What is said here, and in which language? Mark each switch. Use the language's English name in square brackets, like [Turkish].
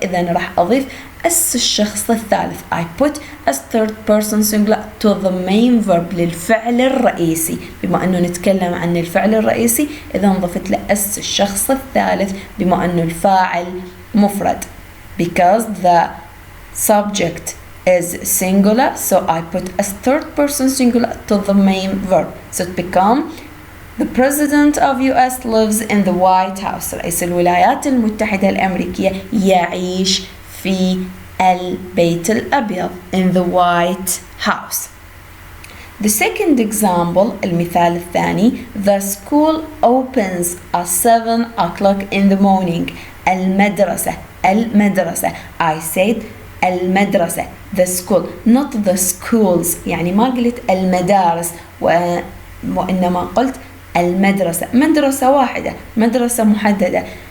[Arabic] إذن راح أضيف as الشخص الثالث. [English] I put as third person singular to the main verb [Arabic] للفعل الرئيسي. بما أنه نتكلم عن الفعل الرئيسي إذا ضفت له as الشخص الثالث بما أنه الفاعل مفرد. [English] Because the subject is singular so I put as third person singular to the main verb. So it become The president of US lives in the White House. [Arabic] رئيس الولايات المتحدة الأمريكية يعيش في البيت الأبيض. [English] In the White House. The second example, [Arabic] المثال الثاني, [English] the school opens at 7 o'clock in the morning. المدرسة. I said المدرسة. The school, not the schools. [Arabic] يعني ما قلت المدارس وإنما قلت المدرسة. مدرسة واحدة، مدرسة محددة.